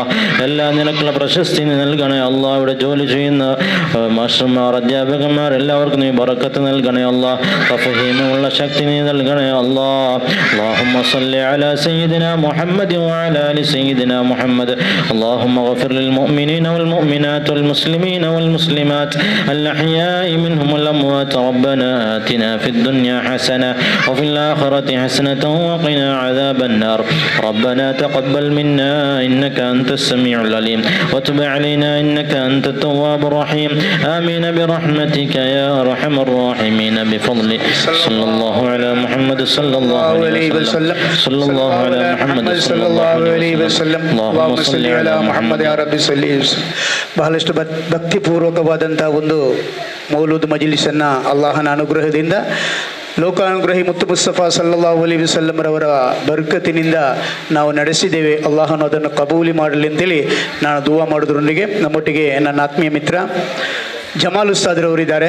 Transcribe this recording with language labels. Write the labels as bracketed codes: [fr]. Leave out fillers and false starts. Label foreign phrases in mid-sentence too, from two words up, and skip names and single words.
[ml] എല്ലാ നിലക്കുള്ള പ്രശസ്തി നീ നൽകണേ അല്ലാഹ്. ഇവിടെ ജോലി ചെയ്യുന്ന മാസ്റ്റർമാർ, അധ്യാപകന്മാർ എല്ലാവർക്കും നീ ബറക്കത്ത് നൽകണേ അല്ലാഹ്. തഫഹീമുള്ള ശക്തി നീ നൽകണേ അല്ലാഹ്. [ar] اللهم صل على سيدنا محمد وعلى آل سيدنا محمد വഅലാ ആലി സയ്യിദിനാ മുഹമ്മദ്. اللهم اغفر للمؤمنين والمؤمنات والمسلمين والمسلمات الأحياء منهم والأموات. ربنا آتنا في الدنيا حسنة وفي الآخرة حسنة وقنا عذاب النار. ربنا تقبل منا إنك أنت السميع العليم وتب علينا إنك أنت التواب الرحيم. آمين برحمتك يا أرحم الراحمين بفضل صلى الله على محمد صلى الله عليه وسلم صلى الله على محمد صلى الله عليه وسلم. اللهم صل على محمد يا ربي صل. [kn] ಬಹಳಷ್ಟು ಭಕ್ತಿಪೂರ್ವಕವಾದಂಥ ಒಂದು ಮೌಲೂದ್ ಮಜ್ಲಿಸನ್ನು ಅಲ್ಲಾಹನ ಅನುಗ್ರಹದಿಂದ ಲೋಕಾನುಗ್ರಹಿ ಮುತ್ತು ಮುಸ್ತಫಾ [ar] صلى الله عليه وسلم [kn] ಬರ್ಕತಿನಿಂದ ನಾವು ನಡೆಸಿದ್ದೇವೆ. ಅಲ್ಲಾಹನು ಅದನ್ನು ಕಬೂಲಿ ಮಾಡಲಿ ಅಂತೇಳಿ ನಾನು ದುವಾ ಮಾಡೋದ್ರೊಂದಿಗೆ ನಮ್ಮೊಟ್ಟಿಗೆ ನನ್ನ ಆತ್ಮೀಯ ಮಿತ್ರ ಜಮಾಲ್ ಉಸ್ತಾದ್ರವರಿದ್ದಾರೆ.